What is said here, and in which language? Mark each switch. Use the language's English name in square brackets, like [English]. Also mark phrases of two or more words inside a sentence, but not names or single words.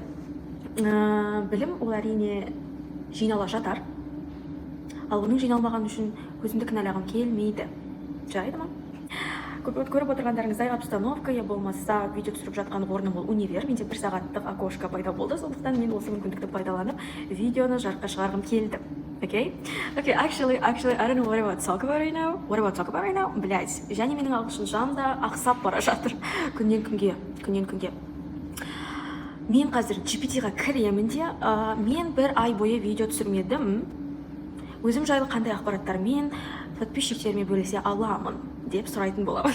[Kazakh] Білім ол әрине жинала жатар, ал оның жиналмаған үшін өзімді кінәлағым келмейді. Жарайды ма? Көріп отырғандарыңыздай обстановка, я болмаса видео түсіріп жатқан орным ол универ. Менде 1 сағаттық окошко пайда болды, сондықтан мен осы мүмкіндікті пайдаланып видеоны жарыққа шығарғым келді. [English] Okay, actually, I don't know what about talk about right now. [Kazakh] Блять, және менің ағылшыншам да ақсап бара жатыр күннен күнге. Мен қазір GPT-ға кіремін де, мен 1 ай бойы видео түсірмедім. Өзім жайлы қандай ақпараттармен подписчиктеріме бөлісе аламын деп сұрайтын боламын.